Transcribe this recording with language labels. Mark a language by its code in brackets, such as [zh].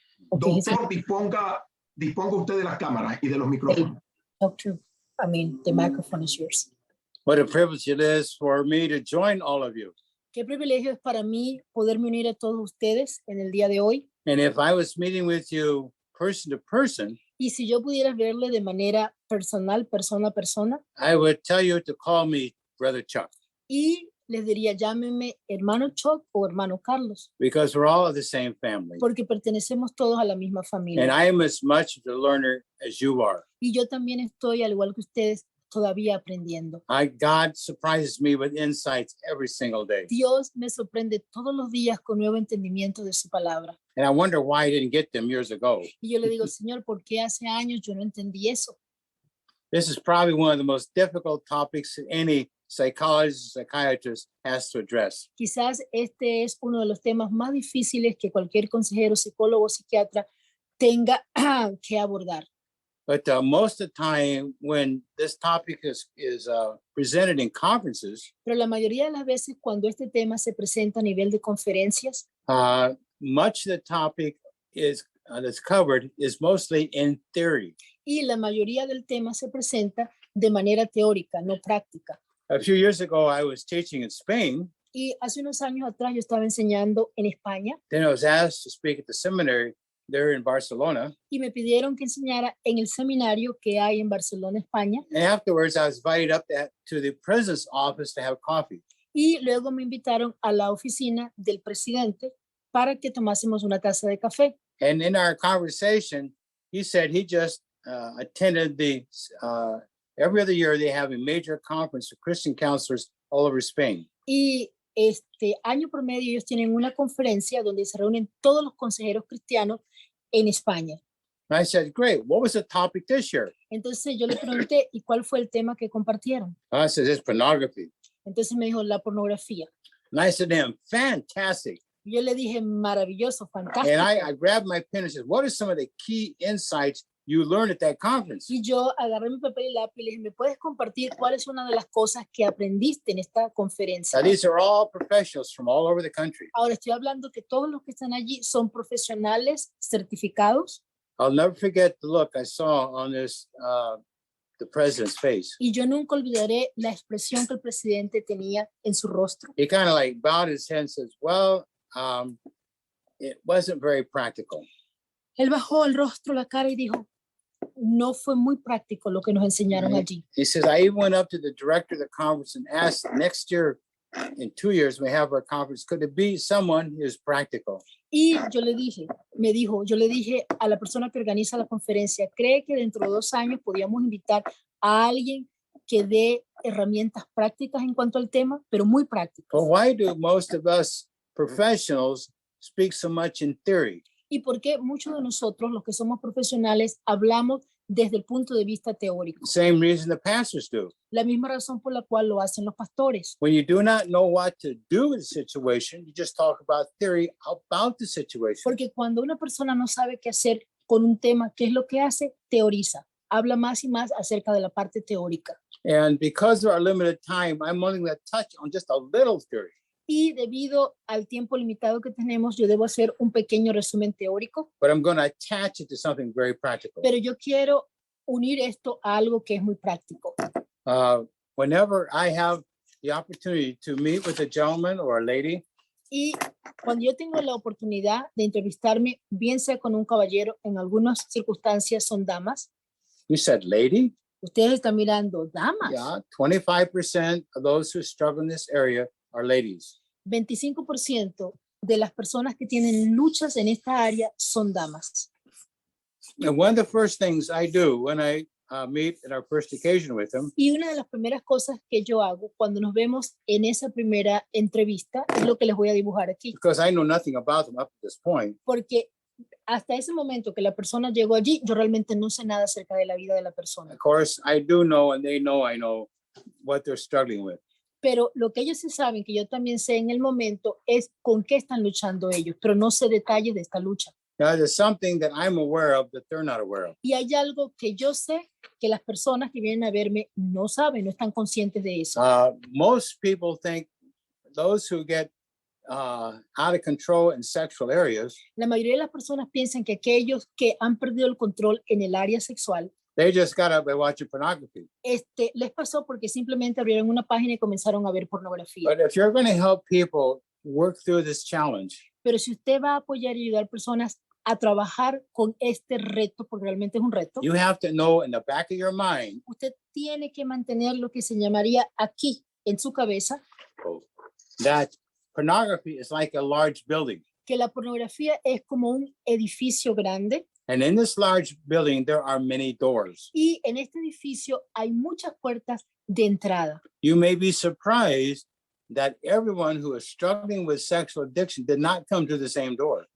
[es] Doctor, disponga usted de las cámaras y de los micrófonos. [en] Doctor, the microphone is yours. What a privilege it is for me to join all of you. [es] Qué privilegio es para mí poderme unir a todos ustedes en el día de hoy. [en] And if I was meeting with you person to person, [es] Y si yo pudiera verle de manera personal, persona a persona, [en] I would tell you to call me Brother Chuck, [es] y les diría, llámenme hermano Chuck o hermano Carlos, [en] because we're all of the same family. [es] porque pertenecemos todos a la misma [en] And [es] familia. [en] I am as much the learner as you are. [es] Y yo también estoy, al igual que ustedes, todavía aprendiendo. [en] God surprises me with insights every single day. [es] Dios me sorprende todos los días con nuevo entendimiento de su palabra. [en] And I wonder why I didn't get them years ago. [es] Y yo le digo, Señor, ¿por qué hace años yo no entendí eso? [en] This is probably one of the most difficult topics that any psychologist, psychiatrist has to address. [es] Quizás este es uno de los temas más difíciles que cualquier consejero, psicólogo o psiquiatra tenga que abordar. [en] But most of the time when this topic is presented in conferences, [es] Pero la mayoría de las veces cuando este tema se presenta a nivel de conferencias, [en] much of the topic is that's covered is mostly in theory. [es] y la mayoría del tema se presenta de manera teórica, no práctica. [en] A few years ago, I was teaching in Spain. [es] Y hace unos años atrás yo estaba enseñando en España [en] Then I was asked to speak at the seminary there in Barcelona. [es] y me pidieron que enseñara en el seminario que hay en Barcelona, España. [en] And afterwards, I was invited up to the president's office to have coffee. [es] Y luego me invitaron a la oficina del presidente para que tomásemos una taza de café. [en] And in our conversation, he said he just attended every other year they have a major conference for Christian counselors all over Spain. [es] Y año por medio ellos tienen una conferencia donde se reúnen todos los consejeros cristianos en España. [en] And I said, great, what was the topic this year? [es] Entonces yo le pregunté, ¿y cuál fue el tema que compartieron? [en] I said, it's pornography. [es] Entonces me dijo, la pornografía. [en] And I said to him, fantastic. [es] Y yo le dije, maravilloso, fantástico. [en] And I grabbed my pen and said, what are some of the key insights you learned at that conference? [es] Y yo agarré mi papel y lápiz y le dije, ¿me puedes compartir cuál es una de las cosas que aprendiste en esta conferencia? [en] Now, these are all professionals from all over the country. [es] Ahora estoy hablando que todos los que están allí son profesionales certificados. [en] I'll never forget the look I saw on the president's face. [es] Y yo nunca olvidaré la expresión que el presidente tenía en su rostro. [en] He kind of like bowed his head and says, well, it wasn't very practical. [es] Él bajó el rostro, la cara y dijo, no fue muy práctico lo que nos enseñaron allí. [en] He says, I even went up to the director of the conference and asked, next year, in 2 years, we have our conference, could it be someone who's practical? [es] Y yo le dije, yo le dije a la persona que organiza la conferencia, ¿cree que dentro de 2 años podíamos invitar a alguien que dé herramientas prácticas en cuanto al tema, pero muy prácticas? [en] But why do most of us professionals speak so much in theory? [es] ¿Y por qué muchos de nosotros, los que somos profesionales, hablamos desde el punto de vista teórico. [en] Same reason the pastors do. [es] La misma razón por la cual lo hacen los pastores. [en] When you do not know what to do with the situation, you just talk about theory about the situation. [es] Porque cuando una persona no sabe qué hacer con un tema, ¿qué es lo que hace? Teoriza. Habla más y más acerca de la parte teórica. [en] And because of our limited time, I'm only going to touch on just a little theory. [es] Y debido al tiempo limitado que tenemos, yo debo hacer un pequeño resumen teórico, [en] But I'm going to attach it to something very practical. [es] pero yo quiero unir esto a algo que es muy práctico. [en] Whenever I have the opportunity to meet with a gentleman or a lady, [es] Y cuando yo tengo la oportunidad de entrevistarme, bien sea con un caballero, en algunas circunstancias son damas. [en] you said lady? [es] Ustedes están mirando damas. [en] Yeah, 25% of those who struggle in this area are ladies. [es] 25% de las personas que tienen luchas en esta área son damas. [en] And one of the first things I do when I meet at our first occasion with them [es] Y una de las primeras cosas que yo hago cuando nos vemos en esa primera entrevista es lo que les voy a dibujar aquí. [en] because I know nothing about them up to this point, [es] Porque hasta ese momento que la persona llegó allí, yo realmente no sé nada acerca de la vida de la persona. [en] of course, I do know and they know I know what they're struggling with. [es] Pero lo que ellos sí saben, que yo también sé en el momento, es con qué están luchando ellos, pero no sé detalles de esta lucha. [en] Now, there's something that I'm aware of that they're not aware of. [es] Y hay algo que yo sé que las personas que vienen a verme no saben, no están conscientes de eso. [en] Most people think those who get out of control in sexual areas, [es] La mayoría de las personas piensan que aquellos que han perdido el control en el área sexual, [en] they just got up by watching pornography. [es] les pasó porque simplemente abrieron una página y comenzaron a ver pornografía. [en] But if you're going to help people work through this challenge, [es] Pero si usted va a apoyar y ayudar a personas a trabajar con este reto, porque realmente es un reto, [en] you have to know in the back of your mind [es] usted tiene que mantener lo que se llamaría aquí en su cabeza, [en] that pornography is like a large building. [es] que la pornografía es como un edificio grande [en] And in this large building, there are many doors. [es] y en este edificio hay muchas puertas de entrada. [en] You may be surprised that everyone who is struggling with sexual addiction did not come to the same door.